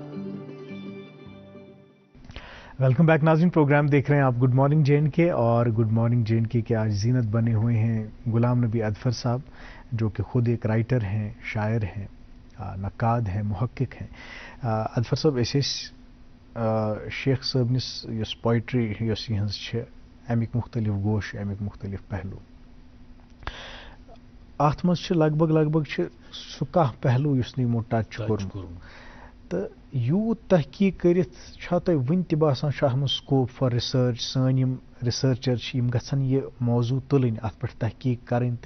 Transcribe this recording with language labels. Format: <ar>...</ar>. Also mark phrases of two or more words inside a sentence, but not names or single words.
<en>welcome back</en> <ur>ناظرین، پروگرام دیکھ رہے ہیں آپ گڈ مارننگ جے این کے، اور گڈ مارننگ جے این کے آج زینت بنے ہوئے ہیں غلام نبی اظفر صاحب، جو کہ خود ایک رائٹر ہیں، شاعر ہیں، نقاد ہیں، محقق ہیں.</ur> <ks>اظفر صاحب شیخ صٲبنِس یۄس پویٹری یۄس یِہٕنٛز چھِ اَمِکۍ مختلف گوش، اَمِکۍ مختلف پہلو، ات مز لگ بھگ سہ کانٛہہ پہلو یُس نہٕ یِمو ٹچ کوٚرمُت تہٕ یوٗت تحقیٖق کٔرِتھ چھا تۄہہِ وٕنہِ تہِ باسان چھُ اَتھ منٛز</ks> <en>scope for research</en> <ks>سٲنۍ یِم رِسٲرچَر چھِ یِم گژھن یہِ موضوٗع تُلٕنۍ اَتھ پٮ۪ٹھ تحقیٖق کَرٕنۍ تہٕ</ks>